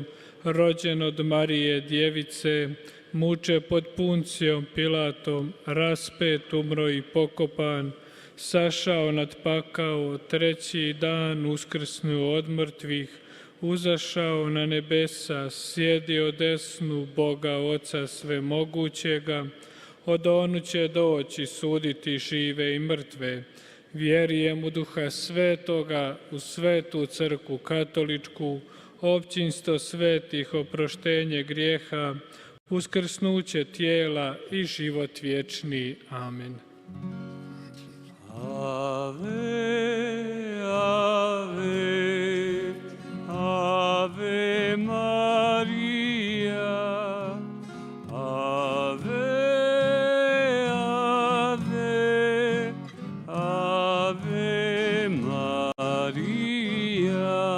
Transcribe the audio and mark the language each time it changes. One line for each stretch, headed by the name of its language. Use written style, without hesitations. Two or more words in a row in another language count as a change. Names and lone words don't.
Croatian: rođen od Marije Djevice, muče pod Puncijom Pilatom, raspet, umro i pokopan, sašao nad pakao, treći dan uskrsnuo od mrtvih, uzašao na nebesa, sjedio desnu Boga Oca svemogućega, od onu će doći suditi žive i mrtve. Vjerujem u Duha Svetoga, u Svetu Crkvu katoličku, općinstvo svetih, oproštenje grijeha, uskrsnuće tijela i život vječni. Amen.
Latin: Ave, ave, ave Maria, ave, ave, ave Maria,